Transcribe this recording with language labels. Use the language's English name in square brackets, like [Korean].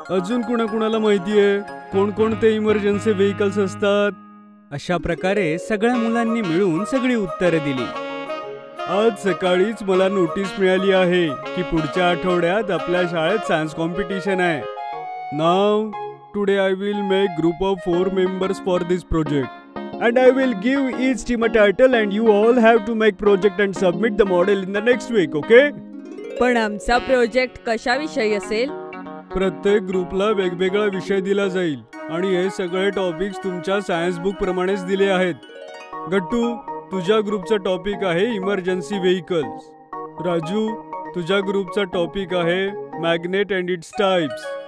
[Marathi] अजून कुणाकुणाला माहितीये कोणकोणते इमर्जन्सी व्हेइकल्स असतात? अशा प्रकारे सगळ्या मुलांनी मिळून सगळी उत्तरं दिली. आज सकाळीच मला नोटीस मिळाली आहे की पुढच्या आठवड्यात आपल्या शाळेत सायन्स कॉम्पिटिशन आहे. [English] Now today I will make group of 4 members for this project and I will give each team a title and you all have to make project and submit the model in the next week, okay? [Marathi] पण आमचा project कशाविषयी असेल? प्रत्येक ग्रुपला वेगवेगळा विषय दिला जाईल आणि हे सगळे टॉपिक्स तुमच्या सायन्स बुक प्रमाणेच दिले आहेत. गट्टू, तुझ्या ग्रुपचा टॉपिक आहे इमर्जन्सी व्हेइकल्स. राजू, तुझ्या ग्रुपचा टॉपिक आहे मॅग्नेट अँड इट्स टाइप्स.